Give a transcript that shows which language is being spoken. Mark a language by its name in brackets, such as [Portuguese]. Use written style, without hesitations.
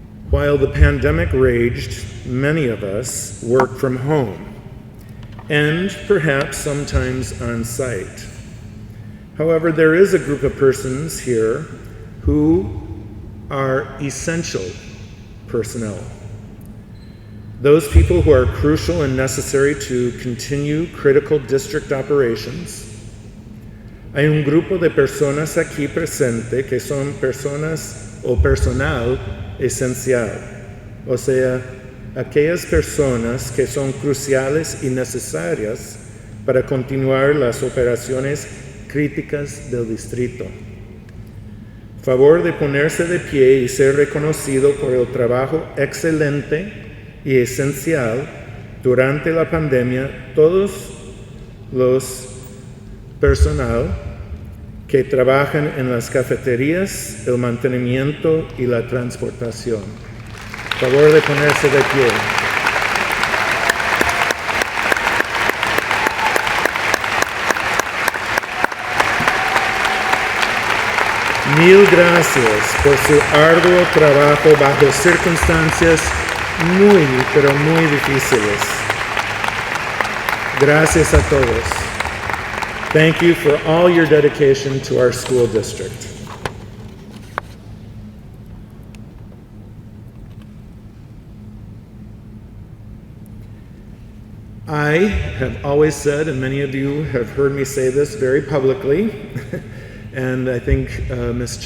[English] While the pandemic raged, many of us worked from home and perhaps sometimes on site. However, there is a group of persons here who are essential personnel. Those people who are crucial and necessary to continue critical district operations. [Spanish] Hay un grupo de personas aquí presente que son personas o personal esencial, o sea, aquellas personas que son cruciales y necesarias para continuar las operaciones críticas del distrito. Favor de ponerse de pie y ser reconocido por el trabajo excelente y esencial durante la pandemia, todos los personal que trabajan en las cafeterías, el mantenimiento y la transportación. Favor de ponerse de pie. Mil gracias por su arduo trabajo bajo circunstancias muy, pero muy difíciles. Gracias a todos. [English] Thank you for all your dedication to our school district. I have always said, and many of you have heard me say this very publicly, and I think Ms.